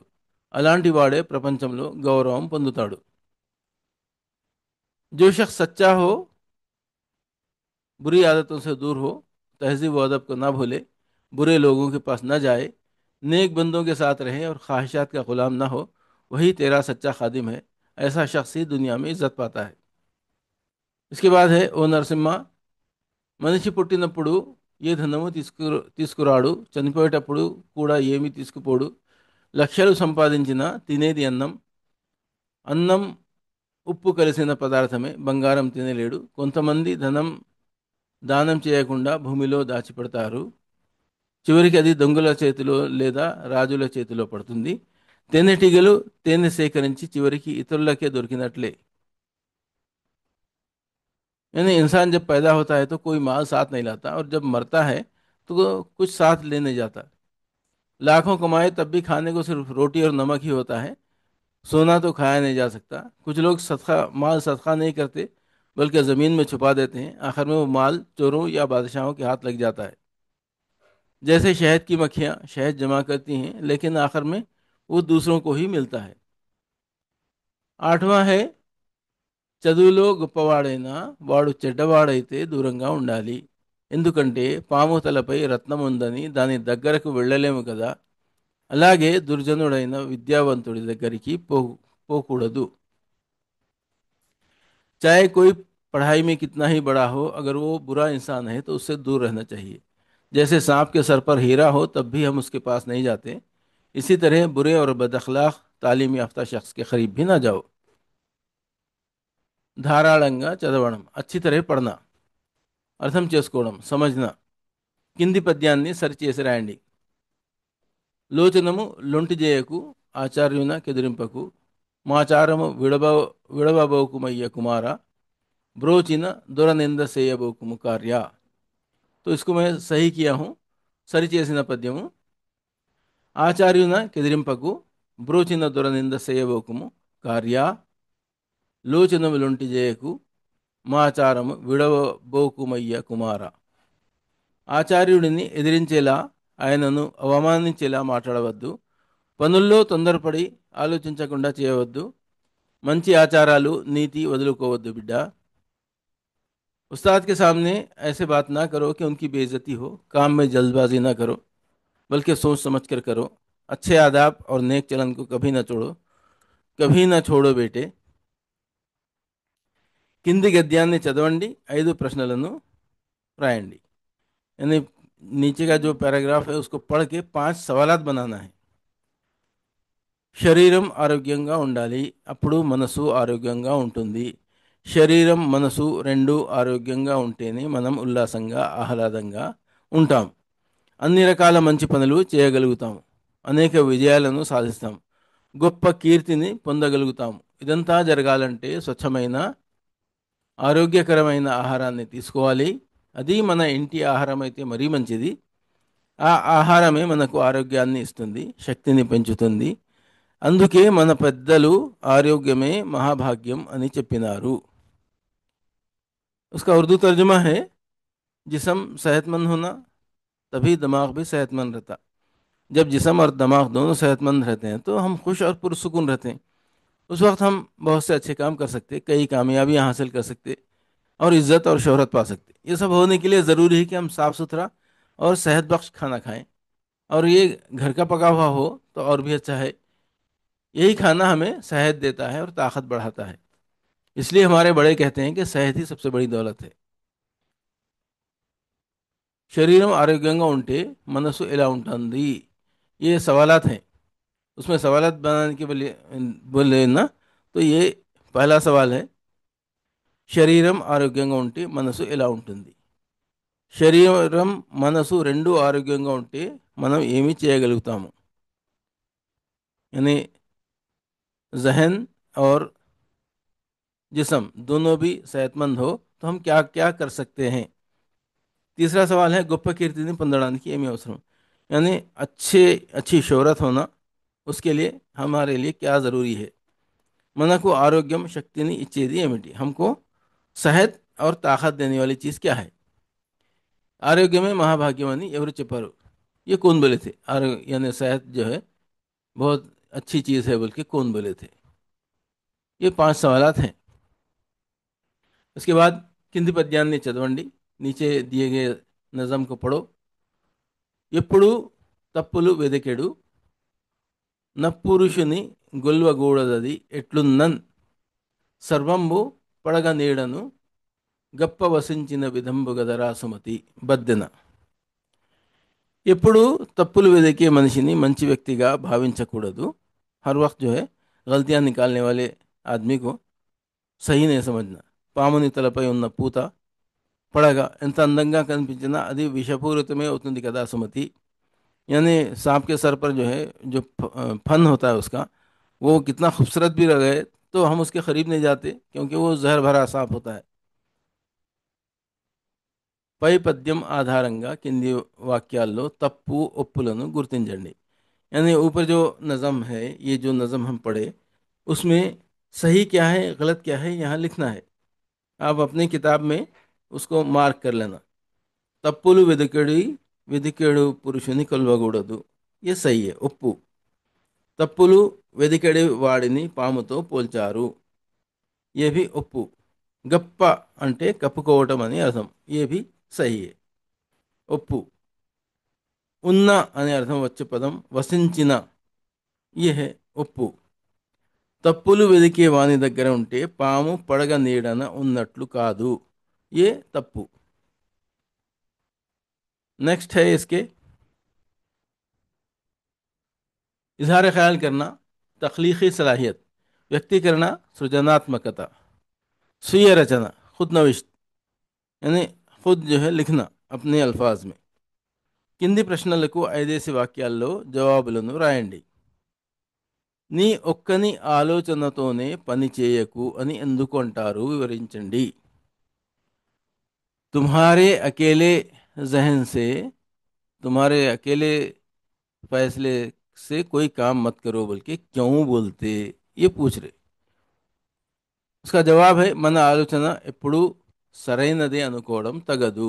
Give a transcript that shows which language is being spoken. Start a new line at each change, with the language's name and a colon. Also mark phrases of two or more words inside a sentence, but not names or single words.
Telugu: అలాంటి వాడే ప్రపంచంలో గౌరవం పొందుతాడు.
Urdu: جو شخص سچا ہو، بری عادتوں سے دور ہو، تہذیب و ادب کو نہ بھولے، برے لوگوں کے پاس نہ جائے، نیک بندوں کے ساتھ رہے اور خواہشات کا غلام نہ ہو، وہی تیرا سچا خادم ہے. ایسا شخص ہی دنیا میں عزت پاتا ہے. اس کے بعد ہے
Telugu: ఓ నరసింహ, మనిషి పుట్టినప్పుడు ఏ ధనము తీసుకురాడు, చనిపోయేటప్పుడు కూడా ఏమీ తీసుకుపోడు. లక్షలు సంపాదించిన తినేది అన్నం, అన్నం ఉప్పు కలిసిన పదార్థమే, బంగారం తినలేడు. కొంతమంది ధనం దానం చేయకుండా భూమిలో దాచిపెడతారు, చివరికి అది దొంగల చేతిలో లేదా రాజుల చేతిలో పడుతుంది. తేనెటీగలు తేనె సేకరించి చివరికి ఇతరులకే దొరికినట్లే.
Urdu: یعنی انسان جب پیدا ہوتا ہے تو کوئی مال ساتھ نہیں لاتا، اور جب مرتا ہے تو کچھ ساتھ لینے جاتا. لاکھوں کمائے تب بھی کھانے کو صرف روٹی اور نمک ہی ہوتا ہے، سونا تو کھایا نہیں جا سکتا. کچھ لوگ صدقہ مال صدقہ نہیں کرتے، بلکہ زمین میں چھپا دیتے ہیں. آخر میں وہ مال چوروں یا بادشاہوں کے ہاتھ لگ جاتا ہے۔ جیسے شہد کی مکھیاں شہد جمع کرتی ہیں، لیکن آخر میں وہ دوسروں کو ہی ملتا ہے. آٹھواں ہے
Telugu: చదువులో గొప్పవాడైనా వాడు చెడ్డవాడైతే దూరంగా ఉండాలి, ఎందుకంటే పాము తలపై రత్నం ఉందని దాని దగ్గరకు వెళ్ళలేము కదా. అలాగే దుర్జనుడైన విద్యావంతుడి దగ్గరికి పోకూడదు.
Urdu: چاہے کوئی پڑھائی میں کتنا ہی بڑا ہو، اگر وہ برا انسان ہے تو اس سے دور رہنا چاہیے. جیسے سانپ کے سر پر ہیرا ہو تب بھی ہم اس کے پاس نہیں جاتے، اسی طرح برے اور بد اخلاق تعلیم یافتہ شخص کے قریب بھی نہ جاؤ.
Telugu: ధారాళంగా చదవడం,
Urdu: اچھی طرح پڑھنا,
Telugu: అర్థం చేసుకోవడం, సమజ్న. కింది పద్యాన్ని సరిచేసి రాయండి. లోచనము లొంటిజేయకు, ఆచార్యున కెదిరింపకు, మాచారము విడవబోకుమయ్య కుమార, బ్రోచిన దురనింద సేయబోకుము కార్య.
Urdu: تو اس کو میں صحیح کیا ہوں.
Telugu: సరిచేసిన పద్యము, ఆచార్యున కెదిరింపకు, బ్రోచిన దురనింద సేయబోకుము కార్య, లోచనములొంటి చేయకు, మాచారము విడవబోకుమయ్య కుమార. ఆచార్యుడిని ఎదిరించేలా, ఆయనను అవమానించేలా మాట్లాడవద్దు, పనుల్లో తొందరపడి ఆలోచించకుండా చేయవద్దు, మంచి ఆచారాలు నీతి వదులుకోవద్దు బిడ్డ.
Urdu: استاد کے سامنے ایسے بات نہ کرو کہ ان کی بے عزتی ہو. کام میں جلدبازی نہ کرو، بلکہ سوچ سمجھ کر کرو. اچھے آداب اور نیک چلن کو کبھی نہ چھوڑو بیٹے.
Telugu: కింది గద్యాన్ని చదవండి, 5 ప్రశ్నలను రాయండి.
Urdu: یعنی نیچے کا جو پیراگراف ہے اس کو پڑھ کے 5 سوالات بنانا ہے.
Telugu: శరీరం ఆరోగ్యంగా ఉండాలి, అప్పుడు మనసు ఆరోగ్యంగా ఉంటుంది. శరీరం మనసు రెండు ఆరోగ్యంగా ఉంటేనే మనం ఉల్లాసంగా ఆహ్లాదంగా ఉంటాం. అన్ని రకాల మంచి పనులు చేయగలుగుతాం, అనేక విజయాలను సాధిస్తాం, గొప్ప కీర్తిని పొందగలుగుతాం. ఇదంతా జరగాలంటే స్వచ్ఛమైన ఆరోగ్యకరమైన ఆహారాన్ని తీసుకోవాలి. అది మన ఇంటి ఆహారం అయితే మరీ మంచిది. ఆ ఆహారమే మనకు ఆరోగ్యాన్ని ఇస్తుంది, శక్తిని పెంచుతుంది. అందుకే మన పెద్దలు ఆరోగ్యమే మహాభాగ్యం అని చెప్పినారు.
Urdu: اس کا اردو ترجمہ ہے، جسم صحت مند ہونا تبھی دماغ بھی صحت مند رہتا. جب جسم اور دماغ دونوں صحت مند رہتے ہیں تو ہم خوش اور پرسکون رہتے ہیں. اس وقت ہم بہت سے اچھے کام کر سکتے، کئی کامیابیاں حاصل کر سکتے اور عزت اور شہرت پا سکتے. یہ سب ہونے کے لیے ضروری ہے کہ ہم صاف ستھرا اور صحت بخش کھانا کھائیں، اور یہ گھر کا پکا ہوا ہو تو اور بھی اچھا ہے. یہی کھانا ہمیں صحت دیتا ہے اور طاقت بڑھاتا ہے. اس لیے ہمارے بڑے کہتے ہیں کہ صحت ہی سب سے بڑی دولت ہے.
Telugu: శరీరం ఆరోగ్యంగా ఉంటే మనసు ఎలా ఉంటుంది?
Urdu: یہ سوالات ہیں۔ اس میں سوالات بنانے کے بولے نا، تو یہ پہلا سوال ہے,
Telugu: శరీరం ఆరోగ్యంగా ఉంటే మనసు ఎలా ఉంటుంది? శరీరం మనసు రెండు ఆరోగ్యంగా ఉంటే మనం ఏమి చేయగలుగుతాము?
Urdu: یعنی ذہن اور جسم دونوں بھی صحت مند ہو تو ہم کیا کیا کر سکتے ہیں. تیسرا سوال ہے,
Telugu: గొప్ప కీర్తిని పొందడానికి ఏమి అవసరం?
Urdu: یعنی اچھی شہرت ہونا، اس کے لیے ہمارے لیے کیا ضروری ہے?
Telugu: మనకు ఆరోగ్యం శక్తిని ఇచ్చేది ఏమిటి?
Urdu: ہم کو صحت اور طاقت دینے والی چیز کیا ہے?
Telugu: ఆరోగ్యమే మహాభాగ్యం అని ఎవరు చెప్పారు?
Urdu: یہ کون بولے تھے? یعنی صحت جو ہے بہت اچھی چیز ہے بول کے کون بولے تھے? یہ 5 سوالات ہیں۔ اس کے بعد
Telugu: కింది పద్యాన్ని చదవండి,
Urdu: نیچے دیے گئے نظم کو پڑھو.
Telugu: ఎప్పుడు తప్పులు వెదకెడు, నప్పురుషుని గొల్వగూడదది ఎట్లున్నన్, సర్వంబు పడగ నీడను గప్ప వసించిన విధంబు గదరా సుమతి బద్దెన. ఎప్పుడు తప్పులు వెదికే మనిషిని మంచి వ్యక్తిగా భావించకూడదు.
Urdu: ہر وقت جو ہے غلطیاں نکالنے والے آدمی کو صحیح نہیں سمجھنا.
Telugu: పాముని తలపై ఉన్న పూత పడగ ఎంత అందంగా కనిపించినా అది విషపూరితమే అవుతుంది కదా సుమతి.
Urdu: یعنی سانپ کے سر پر جو ہے جو پھن ہوتا ہے اس کا، وہ کتنا خوبصورت بھی رہے تو ہم اس کے قریب نہیں جاتے، کیونکہ وہ زہر بھرا سانپ ہوتا ہے.
Telugu: పై పద్యం ఆధారంగా కింది వాక్యాల్లో తప్పు ఒప్పులను గుర్తించండి.
Urdu: یعنی اوپر جو نظم ہے، یہ جو نظم ہم پڑھے، اس میں صحیح کیا ہے غلط کیا ہے یہاں لکھنا ہے. آپ اپنی کتاب میں اس کو مارک کر لینا.
Telugu: తప్పులు వెదికెడు పురుషుని కొల్వకూడదు,
Urdu: یہ صحیح ہے,
Telugu: ఒప్పు. తప్పులు వెదికెడి వాడిని పాముతో పోల్చారు,
Urdu: یہ بھی ఒప్పు.
Telugu: గప్ప అంటే కప్పుకోవటం అని అర్థం,
Urdu: یہ بھی صحیح ہے,
Telugu: ఒప్పు. ఉన్న అనే అర్థం వచ్చే పదం వసించిన,
Urdu: یہ ہے ఒప్పు.
Telugu: తప్పులు వెదికే వాని దగ్గర ఉంటే పాము పడగ నీడన ఉన్నట్లు కాదు,
Urdu: یہ తప్పు. نیکسٹ ہے اس کے، اظہار خیال کرنا، تخلیقی صلاحیت,
Telugu: వ్యక్తీకరణ, సృజనాత్మకత, స్వీయ రచన,
Urdu: خود نوشت، یعنی خود جو ہے لکھنا اپنے الفاظ میں.
Telugu: కింది ప్రశ్నలకు 5 వాక్యాల్లో జవాబులను రాయండి. నీ ఒక్కని ఆలోచనతోనే పని చేయకు అని ఎందుకు అంటారు? వివరించండి.
Urdu: تمہارے اکیلے ذہن سے، تمہارے اکیلے فیصلے سے کوئی کام مت کرو بول کے کیوں بولتے، یہ پوچھ رہے. اس کا جواب ہے,
Telugu: మన ఆలోచన ఎప్పుడు సరైనదే అనుకోవడం తగదు.